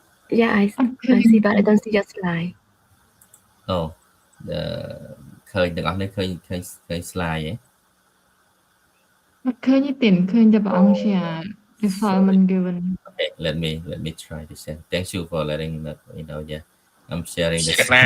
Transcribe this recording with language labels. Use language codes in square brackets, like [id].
[en] I see, but I don't see your slide. [km] ឃើញទាំងអស់នេះឃើញ slide ឃើញតែព្រះអង្គ share defilement given. [en] Okay, let me try to share. Thank you for letting that I'm sharing this.